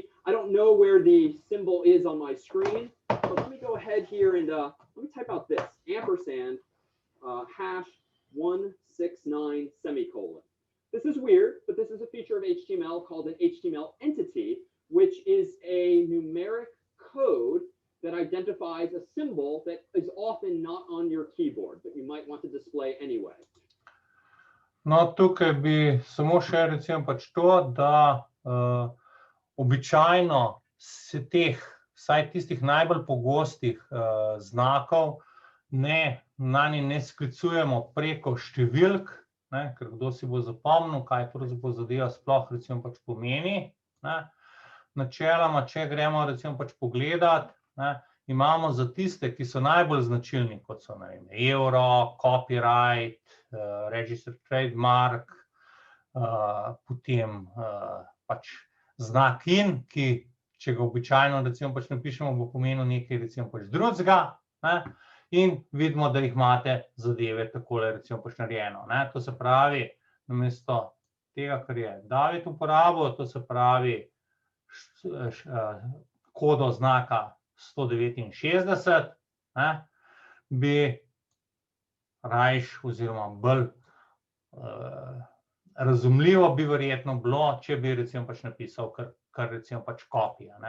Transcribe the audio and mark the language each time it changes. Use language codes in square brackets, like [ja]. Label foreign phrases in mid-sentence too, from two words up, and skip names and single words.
[en] I don't know where the symbol is on my screen, but let me go ahead here and let me type out this, ampersand, hash 169 semicolon. This is weird, but this is a feature of HTML called an HTML entity, which is a numeric code that identifies a symbol that is often not on your keyboard, but you might want to display anyway. [sl] No, tukaj bi samo še recimo pač to, da običajno se teh, vsaj tistih najbolj pogostih znakov, nanje ne sklicujemo preko številk, ne, ker kdo si bo zapomnil, kaj pravzaprav zadeva sploh recimo pač pomeni. Ne. Načeloma, če gremo recimo pač pogledat, ne, imamo za tiste, ki so najbolj značilni, kot so euro, copyright, [en] registered trademark, [sl] potem pač znak in, ki, če ga običajno recimo pač napišemo, bo pomenil nekaj recimo pač drugega, ne, in vidimo, da jih imate zadeve takole recimo pač narejeno, ne. To se pravi, namesto tega, kar je David uporabil, to se pravi kodo znaka 169, ne, bi rajš oziroma bolj razumljivo bi verjetno bilo, če bi recimo pač napisal kar recimo pač copy, ne.